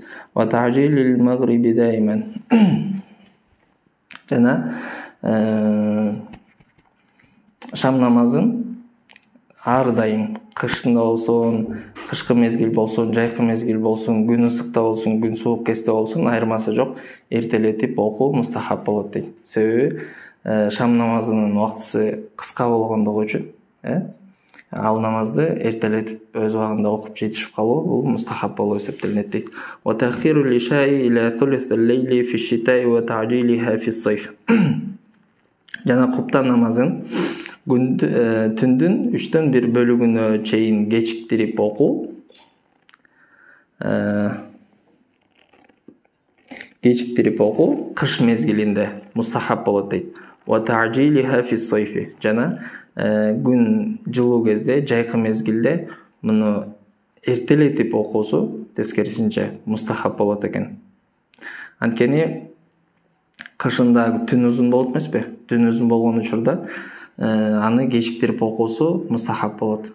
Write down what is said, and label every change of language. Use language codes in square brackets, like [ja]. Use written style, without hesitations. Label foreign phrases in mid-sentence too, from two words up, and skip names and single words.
[ar] وتعجيل المغرب دائما. [ky] Жана шам намазын ар дайым, кышында болсун, кышкы мезгил болсун, жайкы мезгил болсун, күн ысыкта болсун, күн суук кезде болсун, айырмасы жок, эртелетип окуу мустахаб болот дейт. Себеби шам намазынын убактысы кыска болгондугу үчүн, ал намазды эртелетип өз убагында окуп жетишип калуу бул мустахаб болуп эсептелинет дейт. [ar] وتأخير العشاء إلى ثلث الليل في الشتاء وتعجيلها في الصيف. [ky] Жана куптан намазын түндүн 3/1 бөлүгүнө чейин кечиктирип окуу кыш мезгилинде мустахаб болот дейт. [ar] وتعجيلها في الصيف. [ky] Жана күн жылуу кезде, жайкы мезгилде муну эртелетип окуусу тескерисинче мустахаб болот экен. Анткени кышында түн узун болот эмеспи? Түн узун болгон учурда аны кечиктирип окуусу мустахаб болот.